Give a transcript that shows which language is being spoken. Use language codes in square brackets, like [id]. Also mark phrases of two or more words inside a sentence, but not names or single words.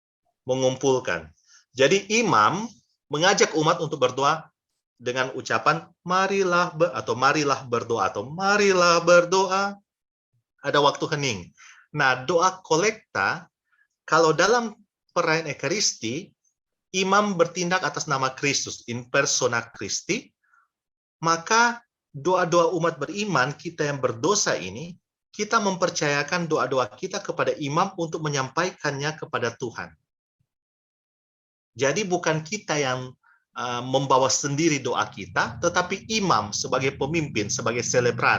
[id] Jadi imam mengajak umat untuk berdoa dengan ucapan marilah berdoa. Ada waktu hening. Nah, doa kolekta, kalau dalam perayaan Ekaristi, imam bertindak atas nama Kristus, [la] in persona Christi, [id] maka doa-doa umat beriman, kita yang berdosa ini, kita mempercayakan doa-doa kita kepada imam untuk menyampaikannya kepada Tuhan. Jadi bukan kita yang membawa sendiri doa kita, tetapi imam sebagai pemimpin, sebagai selebran.